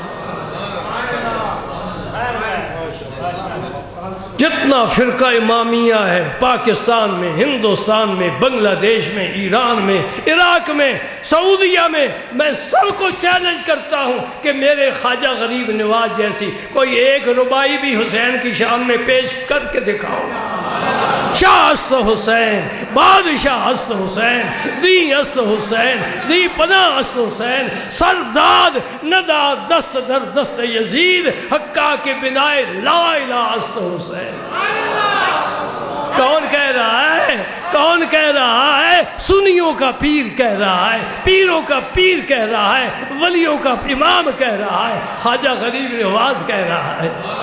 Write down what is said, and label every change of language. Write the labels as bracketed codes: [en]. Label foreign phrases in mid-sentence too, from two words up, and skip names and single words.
[ur] جتنا فرقہ امامیہ ہے پاکستان میں، ہندوستان میں، بنگلہ دیش میں، ایران میں، عراق میں، سعودیہ میں سب کو چیلنج کرتا ہوں کہ میرے خواجہ غریب نواز جیسی کوئی ایک ربائی بھی حسین کی شان میں پیش کر کے دکھاؤ۔ [fa] شاہ است حسین، بادشاہ است حسین، دی است حسین، دی پناہ است حسین، سرداد ندا دست در دست یزید، حقا کے بنائے [ar] لا الہ [fa] است حسین۔ [ur] کون کہہ رہا ہے؟ کون کہہ رہا ہے؟ سنیوں کا پیر کہہ رہا ہے، پیروں کا پیر کہہ رہا ہے، ولیوں کا امام کہہ رہا ہے، خواجہ غریب نواز کہہ رہا ہے۔